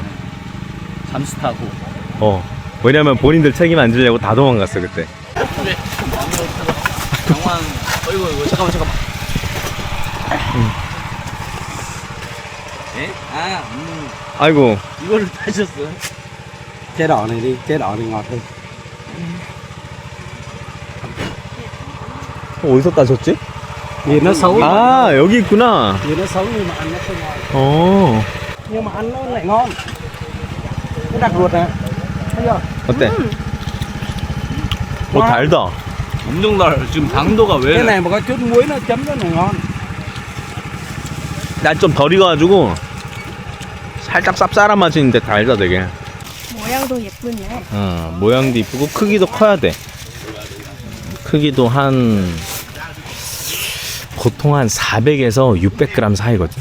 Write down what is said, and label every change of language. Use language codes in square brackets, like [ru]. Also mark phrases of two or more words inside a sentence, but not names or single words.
[ko] 잠수 타고. 왜냐면 본인들 책임 안 지려고 다 도망갔어 그때. 장관. 어이구 잠깐만. 예? 아이고. 이거를 타셨어요? [vi] Trái đỏ này đi, trái đỏ này ngọt hơn. [ko] 어디서 따셨지? [vi] Vì nó xấu. [ko] 아 여기 있구나. [vi] Vì nó xấu nhưng mà ăn nó không ngon. Nhưng mà ăn nó lại ngon. Nó đặc ruột nè. Thấy chưa? [ko] 어때? 달다. 엄청 달. 지금 당도가 왜? [vi] Cái này mà có chút muối nó chấm rất là ngon. [ko] 난 좀 덜 익어가지고 살짝 쌉쌀한 맛이 있는데 달다 되게. 모양도 예쁘네. 모양도 이쁘고 크기도 커야 돼. 크기도 보통 한 400에서 600g 사이거든.